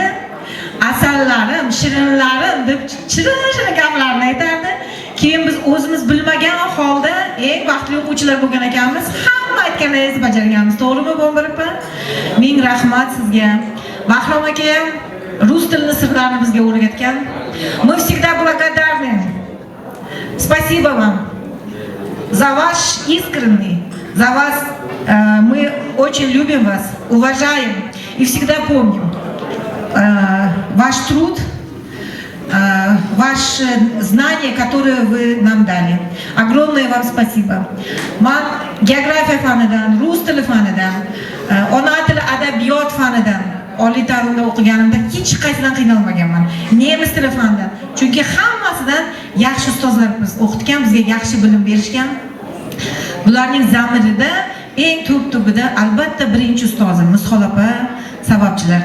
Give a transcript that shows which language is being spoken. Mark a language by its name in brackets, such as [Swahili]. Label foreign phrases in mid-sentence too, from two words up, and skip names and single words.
[Uzbek] Asallarim, shirinlarim deb shirin gaplarni aytardi. Keyin biz o'zimiz bilmagan holda eng baxtli o'quvchilar bo'lgan ekanmiz. Hamma aytganlaringizni bajarganmiz. To'g'rimi bu Ambarapa? Ming rahmat sizga. Bahrom aka rus tilini sirlarini bizga o'rgatgan. [Russian] Мы всегда благодарны. Спасибо вам за ваш искренний, за вас мы очень любим вас, уважаем и всегда помним ваш труд, ваши знания, которые вы нам дали. Огромное вам спасибо. [Uzbek] Man geografiya fanidan, rus tili fanidan, ona tili adabiyot fanidan oliy ta'limda o'qiganimda hech qaysidan qiynalmaganman. Nemis tili fanidan. Chunki hammasidan yaxshi ustozlar biz o'qitgan, bizga yaxshi bilim berishgan. Bularning zamirida eng tub-tubida albatta birinchi ustozim Misxol opa sababchilar.